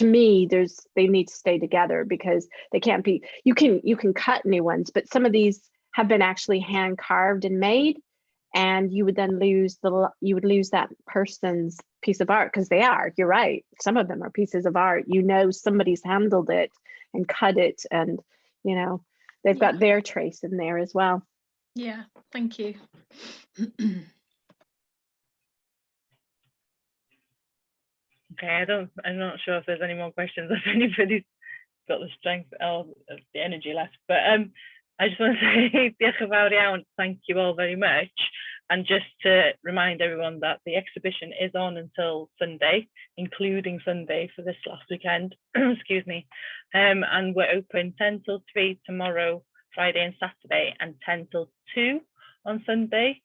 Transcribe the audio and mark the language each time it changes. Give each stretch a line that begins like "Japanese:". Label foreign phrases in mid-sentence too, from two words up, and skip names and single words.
English: me, they need to stay together, because they can't be, you can cut new ones, but some of these have been actually hand carved and made, and you would then lose that person's piece of art, because you're right, some of them are pieces of art, somebody's handled it and cut it, and they've got their trace in there as well. Yeah, thank you. Okay, I'm not sure if there's any more questions, if anybody's got the strength or the energy left, but I just want to say
Welsh: diolch yn fawr iawn,
English: thank you all very much, and just to remind everyone that the exhibition is on until Sunday, including Sunday for this last weekend, excuse me, and we're open 10 till 3 tomorrow, Friday and Saturday, and 10 till 2 on Sunday.